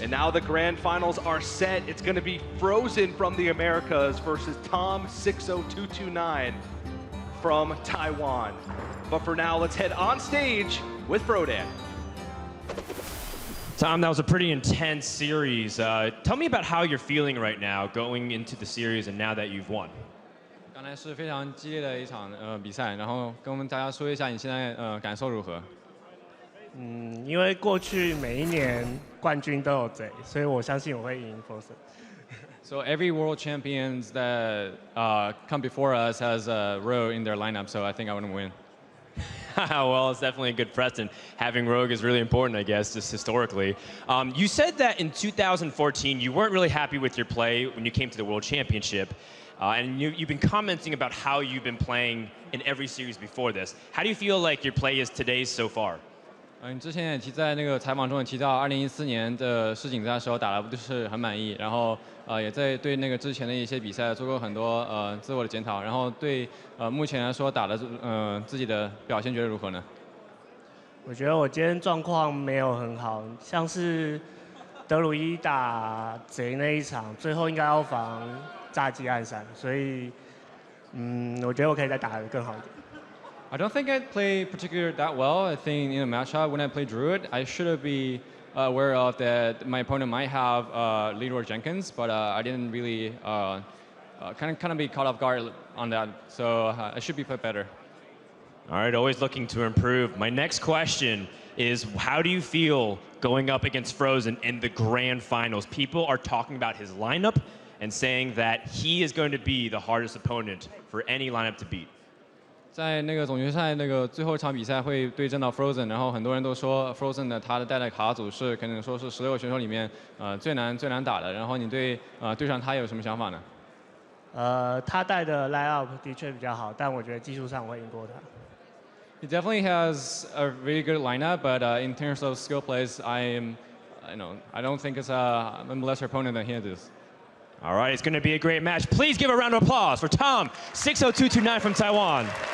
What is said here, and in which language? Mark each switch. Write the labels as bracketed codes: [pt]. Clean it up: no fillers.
[en] And now the grand finals are set. It's going to be Frozen from the Americas versus tom60229 from Taiwan. But for now, let's head on stage with Frodan. Tom, that was a pretty intense series. Tell me about how you're feeling right now going into the series and now that you've won. [zh] 刚才是非常激烈的一场比赛，然后跟我们大家说一下你现在感受如何？因为过去每一年冠军都有贼，所以我相信我会赢 Frozen。 [en] So every world champions that come before us has a row in their lineup, so I think I would win. Well, it's definitely a good precedent. Having Rogue is really important, I guess, just historically. You said that in 2014 you weren't really happy with your play when you came to the World Championship. And you've been commenting about how you've been playing in every series before this. How do you feel like your play is today so far? [zh] 你之前也在那个采访中也提到，2014年的世锦赛的时候打得不是很满意，然后也在对那个之前的一些比赛做过很多自我的检讨，然后对目前来说打的自己的表现觉得如何呢？我觉得我今天状况没有很好，像是德鲁伊打贼那一场，最后应该要防炸鸡暗闪，所以我觉得我可以再打得更好一点。 [en] I don't think I played particularly that well. I think in a matchup when I played Druid, I should be aware of that my opponent might have Leroy Jenkins, but I didn't really kind of be caught off guard on that. So I should be played better. All right, always looking to improve. My next question is, how do you feel going up against Frozen in the grand finals? People are talking about his lineup and saying that he is going to be the hardest opponent for any lineup to beat. [zh] 在那个总决赛那个最后一场比赛会对阵到 Frozen， 然后很多人都说 Frozen 的他的带的卡组是可能说是16个选手里面最难打的。然后你对对上他有什么想法呢？他带的 line-up 的确比较好，但我觉得技术上我会赢过他。 [en] He definitely has a really good lineup, but in terms of skill plays, I don't think it's I'm a lesser opponent than he is. All right, it's going to be a great match. Please give a round of applause for tom60229 from Taiwan.